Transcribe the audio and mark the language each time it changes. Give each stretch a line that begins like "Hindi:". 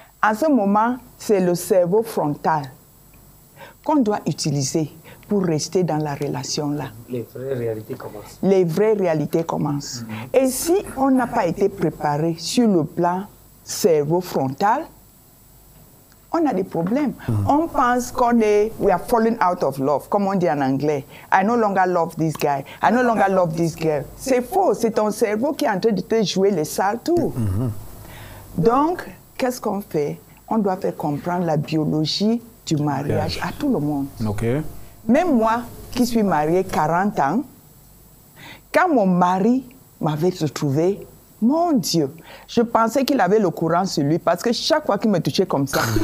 French: En ce moment, c'est le cerveau frontal qu'on doit utiliser pour rester dans la relation là. Les vraies réalités commencent. Les vraies réalités commencent. Et si on n'a pas été préparé sur le plan cerveau frontal, on a des problèmes. On pense qu'on est,
English: we are falling out of love,
French: comme on dit en anglais.
English: I no longer love this guy. I no longer love this girl.
French: C'est faux. C'est ton cerveau qui est en train de te jouer les sales tours. Donc, qu'est-ce qu'on fait? On doit faire comprendre la biologie du mariage à tout le monde.
English: Okay.
French: Même moi, qui suis mariée 40 ans, quand mon mari m'avait retrouvé, mon Dieu, je pensais qu'il avait le courant sur lui parce que chaque fois qu'il me touchait comme ça,